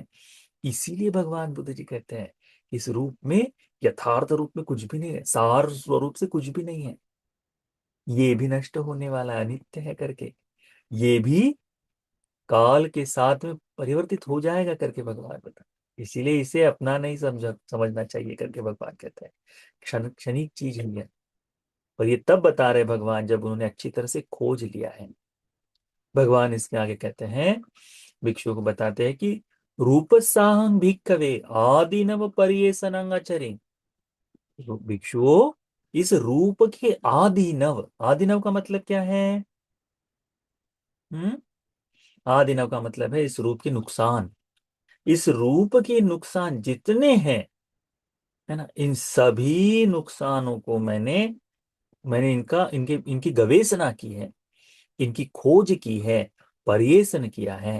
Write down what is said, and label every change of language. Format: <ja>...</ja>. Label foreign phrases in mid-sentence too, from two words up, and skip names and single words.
<hi>इसीलिए भगवान बुद्ध जी कहते हैं, इस रूप में, यथार्थ रूप में कुछ भी नहीं है, सार स्वरूप से कुछ भी नहीं है, ये भी नष्ट होने वाला है, अनित्य है, करके ये भी काल के साथ में परिवर्तित हो जाएगा, करके भगवान बता। इसीलिए इसे अपना नहीं समझना चाहिए, करके भगवान कहते हैं। क्षणिक चीज ही है। और ये तब बता रहे भगवान जब उन्होंने अच्छी तरह से खोज लिया है। भगवान इसके आगे कहते हैं, भिक्षु को बताते हैं कि</hi> <pi>रूप साहं भिक्खवे आदिनव पर्येसनंगचरे।</pi> <hi>भिक्षुओं, इस रूप के आदिनव, आदिनव का मतलब क्या है? हम्म आदिनव का मतलब है इस रूप के नुकसान। इस रूप के नुकसान जितने हैं, है ना, इन सभी नुकसानों को मैंने मैंने इनका इनके इनकी गवेषणा की है, इनकी खोज की है, पर्यवेक्षण किया है।</hi>